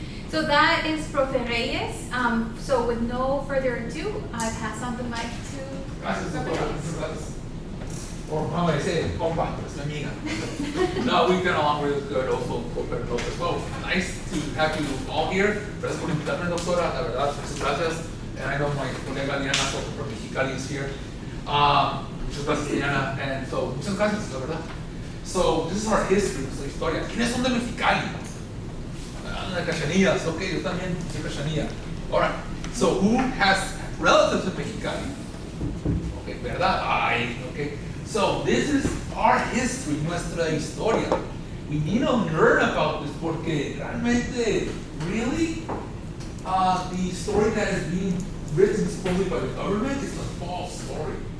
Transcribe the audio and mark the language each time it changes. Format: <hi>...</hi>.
<en>So that is Profe Reyes. So with no further ado, I pass on the mic to Profe Reyes. Or how I say it, compa, it's my amiga. No, we've been along really good also as well. Nice to have you all here.</en> <es>Gracias por invitarme, doctora, la verdad, muchas gracias.</es> <en>And I know my colega Diana from Mexicali is here.</en> <es>Muchas gracias, Diana.</es> <en>And so,</en> <es>muchas gracias, la verdad.</es> <en>So, this is our history,</en> <es>nuestra historia. ¿Quiénes son de Mexicali? De Cachanillas, okay, yo también soy Cachanilla.</es> <en>Alright, so who has relatives in Mexicali? Okay, ¿verdad? Ay, okay. So this is our history,</en> <es>nuestra historia.</es> <en>We need to learn about this</en> <es>porque realmente,</es> <en>really, the story that is being written supposedly by the government is a false story.</en>